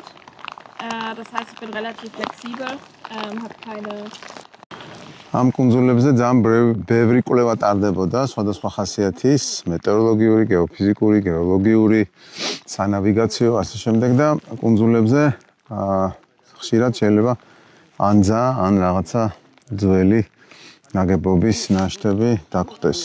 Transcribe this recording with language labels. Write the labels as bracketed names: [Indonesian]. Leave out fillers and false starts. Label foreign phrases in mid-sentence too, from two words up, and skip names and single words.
[German] Das heißt, ich bin relativ flexibel, habe keine... [Georgian] ამ კუნძულებზე ძალიან ბევრი კვლევა ტარდებოდა სხვადასხვა ხასიათის, მეტეოროლოგიური, გეოფიზიკური, გეოლოგიური, სანავიგაციო, ასე შემდეგ და კუნძულებზე ხშირად შეიძლება ანძა ან რაღაცა ძველი ნაგებობის ნაშთები დაგხვდეს.